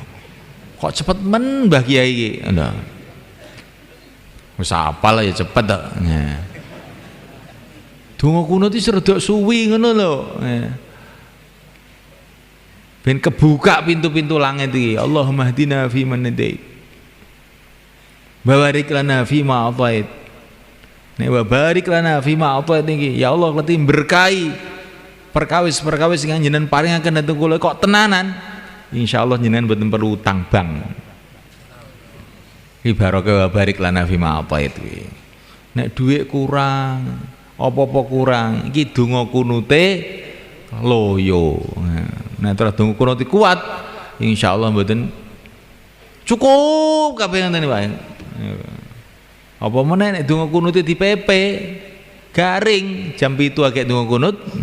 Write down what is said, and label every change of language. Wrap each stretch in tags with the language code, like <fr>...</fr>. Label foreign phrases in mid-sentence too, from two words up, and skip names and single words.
<jv>Kok cepet men Mbah Kiai iki. Lho. Wis apal ya cepet tok. Nah. Donga kunut iki rada suwi ngono lho. Ben kebuka pintu-pintu langit iki.</jv> <ar>اللهم اهدنا فيمن هديت. وبارك لنا فيما أعطيت.</ar> <jv>Nek</jv> <ar>وبارك لنا فيما أعطيت</ar> <jv>iki, ya Allah leti berkahi perkawis-perkawis sing jenengan paringaken dhateng kula kok tenanan. Insyaallah jenengan mboten perlu utang bank. Iki barokah</jv> <ar>وبارك لنا فيما أعطيت</ar> <jv>iki. Nek dhuwit kurang apa-apa kurang iki donga kunute loyo. Nah terus donga kunute kuat insyaallah mboten cukup kabeh ngene Pak. Apa meneh nek donga kunute dipepe garing jam 7 agek donga kunut.</jv>